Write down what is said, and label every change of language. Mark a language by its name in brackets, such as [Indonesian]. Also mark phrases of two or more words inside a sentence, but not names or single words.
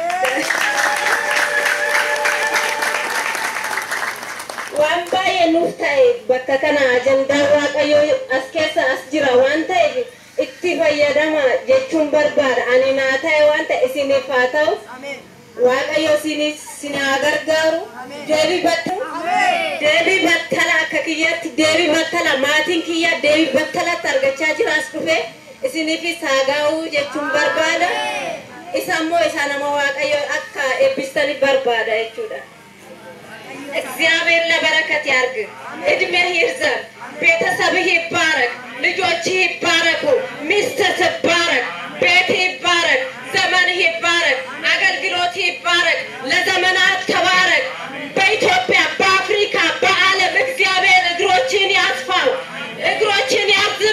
[Oromo] waan baay'ee nuuf ta'e bakka kana ajandaa waaqayyoo as keessa as jira waan ta'eef itti fayyadama jechuun barbaada ani naa ta'e waan ta'e isiniif haa ta'u waaqayyo isin haa gargaaru deebii battala akka kiyyatti deebii battala maatiin kiyya deebii battalatti argachaa jira as dhufe isiniifis haa ga'u jechuun barbaada isa immoo isa nama waaqayyo akka eebbistanii barbaada jechuudha [Amharic] እግዚአብሔር ለበረከት ያርግ እድሜህ ይርዘም ቤተሰብህ ይባረክ ልጆችህ ይባረኩ ሚስትህ ትባረክ ቤትህ ይባረክ ዘመንህ ይባረክ አገልግሎትህ ይባረክ ለዘመናት ተባረክ በኢትዮጵያ በአፍሪካ በዓለም እግዚአብሔር እግሮችን ያስፋው እግሮችን